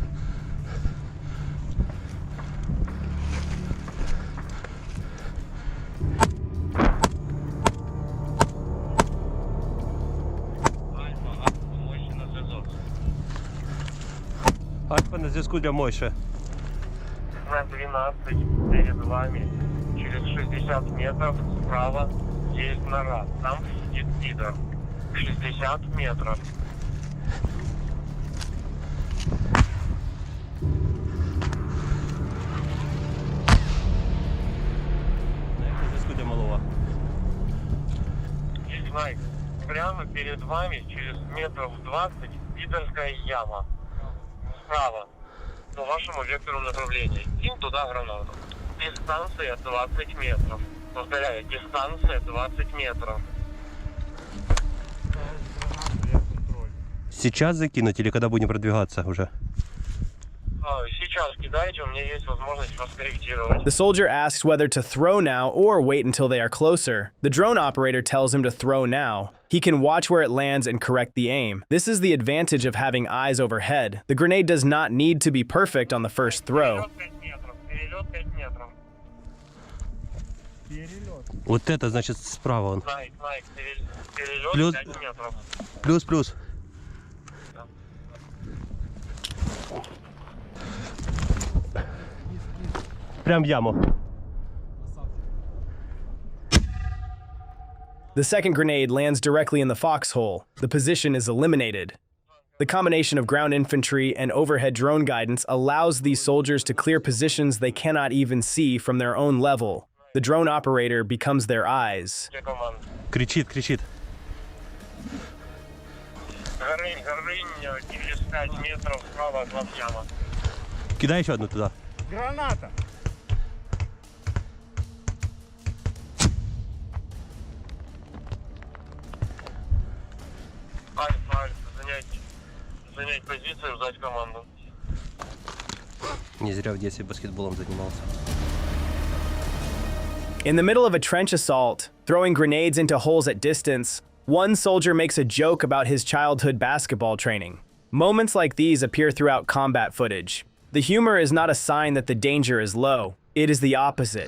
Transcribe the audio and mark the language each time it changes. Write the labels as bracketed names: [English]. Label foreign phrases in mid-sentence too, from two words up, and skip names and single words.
[Ukrainian] Альфа на зв'язку для Мойши. [Russian] На 12 перед вами. Через 60 метров справа есть нора. Там сидит пидор. 60 метров. [Ukrainian] На зв'язку для малого. [Russian] Снайп, прямо перед вами, через метров 20, пидорская яма. Справа, по вашему вектору направления. Кинь туда гранату. Дистанция 20 метров. Повторяю, дистанция 20 метров. Сейчас закинуть или когда будем продвигаться уже? Сейчас кидайте, у меня есть возможность вас корректировать. [English] The soldier asks whether to throw now or wait until they are closer. The drone operator tells him to throw now. He can watch where it lands and correct the aim. This is the advantage of having eyes overhead. The grenade does not need to be perfect on the first throw. [Russian] Перелет 5 метров. Вот это значит справа он. Найк, перелет Плюс. 5 метров. Плюс. Прям в яму. [English] The second grenade lands directly in the foxhole. The position is eliminated. The combination of ground infantry and overhead drone guidance allows these soldiers to clear positions they cannot even see from their own level. The drone operator becomes their eyes. [Russian] Где команда? Кричит. Горынь, через 5 метров справа от вас яма. Кидай еще одну туда. Граната! Альфа, занять позицию, ждать команду. Не зря в детстве баскетболом занимался. [English] In the middle of a trench assault, throwing grenades into holes at distance, one soldier makes a joke about his childhood basketball training. Moments like these appear throughout combat footage. The humor is not a sign that the danger is low. It is the opposite.